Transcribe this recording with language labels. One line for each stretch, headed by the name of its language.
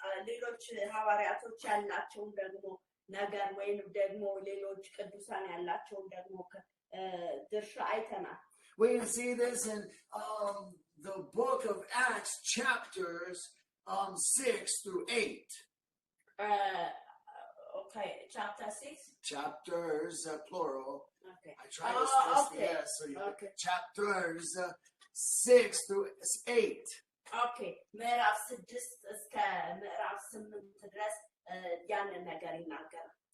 Amharic: ሌሎች ሐዋርያቶች ያላቸውን ደግሞ ነገር ወይም ደግሞ ሌሎች ቅዱሳን ያላቸውን ደግሞ ድርሻ አይተናል
English: We can see this in the book of Acts, chapters 6 through 8. Okay, chapter 6? Chapters, plural. Okay. I try to stress the S, so you chapters 6 through 8.
Amharic: Okay, ምዕራፍ 6 እስከ ምዕራፍ 8 ድረስ ያንን ነገር ይናገራል.